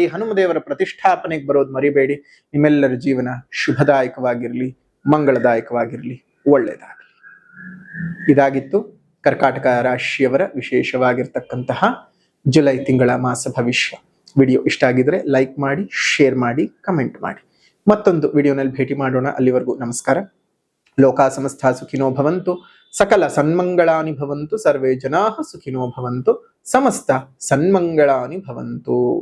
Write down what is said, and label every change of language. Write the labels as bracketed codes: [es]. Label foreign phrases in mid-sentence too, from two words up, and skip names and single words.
[kn] ಹನುಮದೇವರ ಪ್ರತಿಷ್ಠಾಪನೆಗೆ ಬರೋದು ಮರಿಬೇಡಿ. ನಿಮ್ಮೆಲ್ಲರ ಜೀವನ ಶುಭದಾಯಕವಾಗಿರ್ಲಿ, ಮಂಗಳದಾಯಕವಾಗಿರ್ಲಿ, ಒಳ್ಳೆಯದಾಗಲಿ. ಇದಾಗಿತ್ತು ಕರ್ಕಾಟಕ ರಾಶಿಯವರ ವಿಶೇಷವಾಗಿರ್ತಕ್ಕಂತಹ ಜುಲೈ ತಿಂಗಳ ಮಾಸ ಭವಿಷ್ಯ. ವಿಡಿಯೋ ಇಷ್ಟ ಆಗಿದ್ರೆ ಲೈಕ್ ಮಾಡಿ, ಶೇರ್ ಮಾಡಿ, ಕಮೆಂಟ್ ಮಾಡಿ. ಮತ್ತೊಂದು ವಿಡಿಯೋನಲ್ಲಿ ಭೇಟಿ ಮಾಡೋಣ. ಅಲ್ಲಿವರೆಗೂ ನಮಸ್ಕಾರ. [sa] ಲೋಕ ಸಮಸ್ತ ಸುಖಿನೋ ಭವಂತು, ಸಕಲ ಸನ್ಮಂಗಳಾನಿ ಭವಂತು, ಸರ್ವೇ ಜನಾಃ ಸುಖಿನೋ ಭವಂತು, ಸಮಸ್ತ ಸನ್ಮಂಗಳಾನಿ ಭವಂತು.